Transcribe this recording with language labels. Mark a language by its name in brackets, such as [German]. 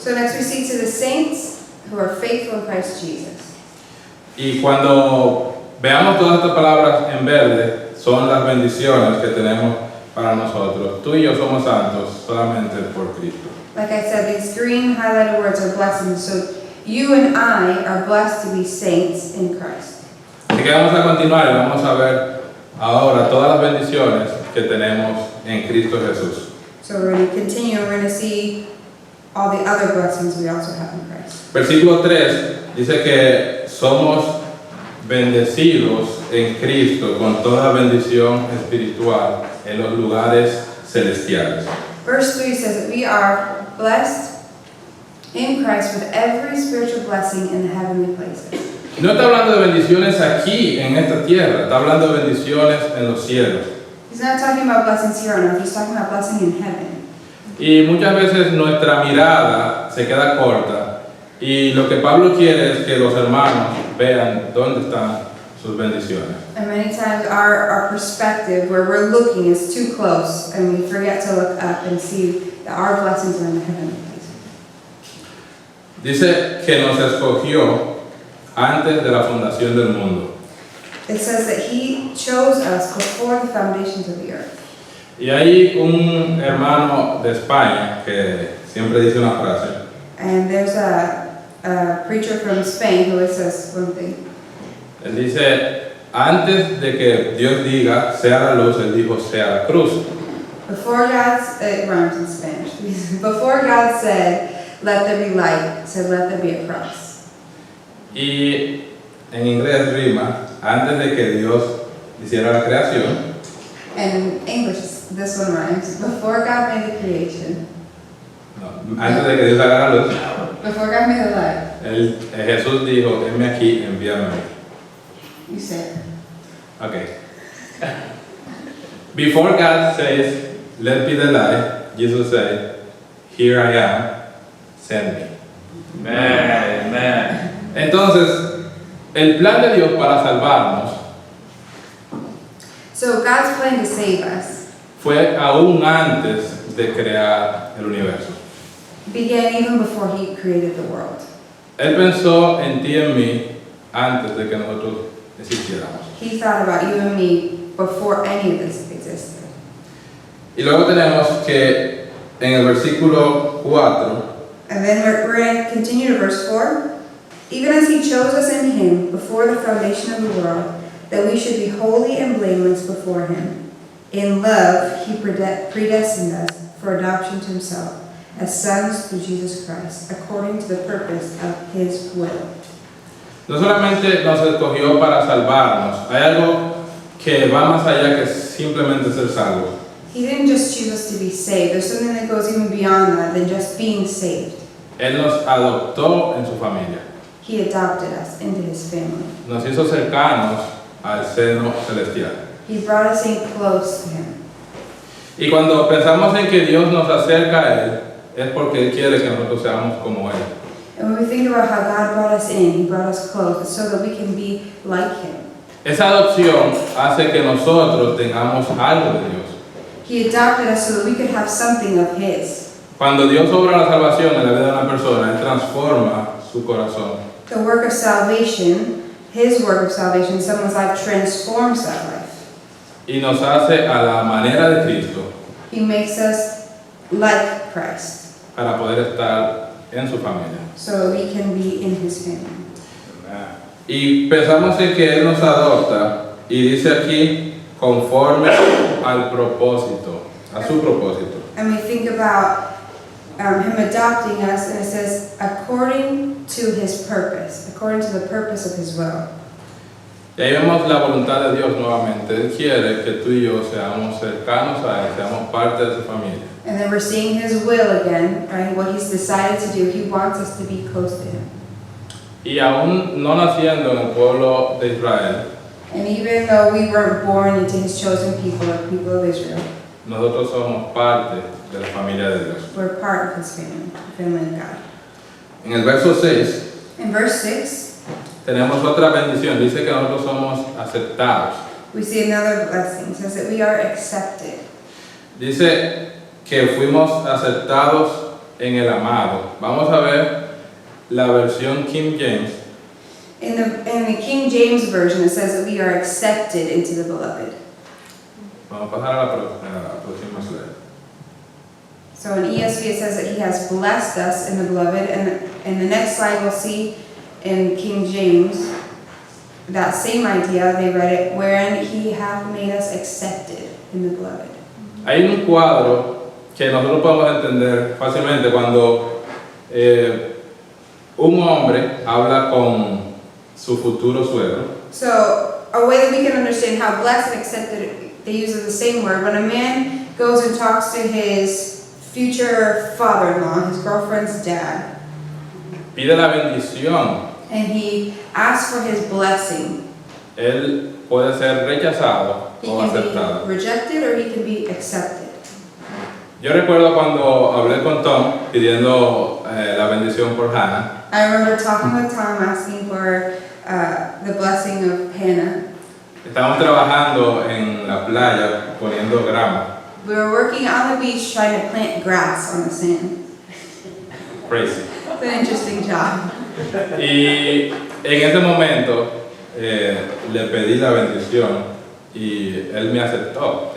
[English] So next we see to the saints who are faithful in Christ Jesus. [Spanish] Y cuando veamos todas estas palabras en verde, son las bendiciones que tenemos para nosotros. Tú y yo somos santos solamente por Cristo. [English] Like I said, these green highlighted words are blessings. So you and I are blessed to be saints in Christ. [Spanish] Así que vamos a continuar y vamos a ver ahora todas las bendiciones que tenemos en Cristo Jesús. [English] So we're going to continue. We're going to see all the other blessings we also have in Christ. [Spanish] Versículo 3 dice que somos bendecidos en Cristo con toda bendición espiritual en los lugares celestiales. [English] Verse 3 says that we are blessed in Christ with every spiritual blessing in the heavenly places. [Spanish] No está hablando de bendiciones aquí en esta tierra, está hablando de bendiciones en los cielos. [English] He's not talking about blessings here on earth, he's talking about blessing in heaven. [Spanish] Y muchas veces nuestra mirada se queda corta y lo que Pablo quiere es que los hermanos vean dónde están sus bendiciones. [English] And many times our perspective, where we're looking, is too close, and we forget to look up and see that our blessings are in the heavenly places. [Spanish] Dice que nos escogió antes de la fundación del mundo. [English] It says that he chose us before the foundations of the earth. [Spanish] Y hay un hermano de España que siempre dice una frase. [English] And there's a preacher from Spain who says one thing. [Spanish] Él dice, antes de que Dios diga, sea la luz, él dijo, sea la cruz. [English] Before it rhymes in Spanish. Before God said, let there be light, said, let there be a cross. [Spanish] Y en inglés rima, antes de que Dios hiciera la creación. [English] And in English, this one rhymes. Before God made the creation. [Spanish] No, antes de que Dios haga la luz. [English] Before God made the light. [Spanish] Jesús dijo, heme aquí, envíame a mí. [English] You say it. Okay. Before God says, let be the light, Jesus said, here I am, send me. Amen. Amen. [Spanish] Entonces, el plan de Dios para salvarnos [English] So God's plan to save us [Spanish] fue aún antes de crear el universo. [English] began even before he created the world. [Spanish] Él pensó en ti y en mí antes de que nosotros existiéramos. [English] He thought about you and me before any of this existed. [Spanish] Y luego tenemos que en el versículo 4 [English] And then we're going to continue to verse 4. Even as he chose us in him before the foundation of the world, that we should be holy and blameless before him. In love, he predestined us for adoption to himself, as sons through Jesus Christ, according to the purpose of his will. [Spanish] no solamente nos escogió para salvarnos, hay algo que va más allá que simplemente ser salvos. [English] He didn't just choose us to be saved. There's something that goes even beyond that than just being saved. [Spanish] Él nos adoptó en su familia, [English] He adopted us into his family. [Spanish] nos hizo cercanos al seno celestial. [English] He brought us in close to him. [Spanish] Y cuando pensamos en que Dios nos acerca a Él, es porque Él quiere que nosotros seamos como Él. [English] And when we think about how God brought us in, he brought us close, it's so that we can be like him. [Spanish] Esa adopción hace que nosotros tengamos algo de Dios. [English] He adopted us so that we could have something of his. [Spanish] Cuando Dios obra la salvación en la vida de una persona, Él transforma su corazón. [English] The work of salvation, his work of salvation in someone's life transforms that life. [Spanish] Y nos hace a la manera de Cristo [English] He makes us like Christ, [Spanish] para poder estar en su familia. [English] so that we can be in his family. [Spanish] Y pensamos en que Él nos adopta y dice aquí conforme al propósito, a su propósito. [English] And we think about him adopting us, and it says, according to his purpose, according to the purpose of his will. [Spanish] Y ahí vemos la voluntad de Dios nuevamente. Él quiere que tú y yo seamos cercanos a Él, seamos parte de su familia. [English] And then we're seeing his will again, right? What he's decided to do. He wants us to be close to him. [Spanish] Y aún no naciendo en el pueblo de Israel, [English] And even though we weren't born into his chosen people, or people of Israel, [Spanish] nosotros somos parte de la familia de Dios. [English] we're part of his family, the family of God. [Spanish] En el verso 6 [English] In verse 6, [Spanish] tenemos otra bendición, dice que nosotros somos aceptados. [English] we see another blessing. It says that we are accepted. [Spanish] Dice que fuimos aceptados en el amado. Vamos a ver la versión King James. [English] In the King James Version, it says that we are accepted into the beloved. [Spanish] Vamos a pasar a la próxima slide. [English] So in ESV, it says that he has blessed us in the beloved. And in the next slide, we'll see in King James, that same idea, they read it, wherein he hath made us accepted in the beloved. [Spanish] Hay un cuadro que nosotros podemos entender fácilmente cuando un hombre habla con su futuro suegro. [English] So a way that we can understand how blessed and accepted, they use the same word. When a man goes and talks to his future father-in-law, his girlfriend's dad, [Spanish] Pide la bendición. [English] and he asks for his blessing, [Spanish] Él puede ser rechazado [English] he [Spanish] o [English] can [Spanish] aceptado. [English] be rejected or he can be accepted. [Spanish] Yo recuerdo cuando hablé con Tom pidiendo la bendición por Hannah. [English] I remember talking with Tom, asking for the blessing of Hannah. [Spanish] Estábamos trabajando en la playa poniendo grama. [English] We were working on the beach trying to plant grass on the sand. Crazy. It's an interesting job. [Spanish] Y en ese momento le pedí la bendición y él me aceptó.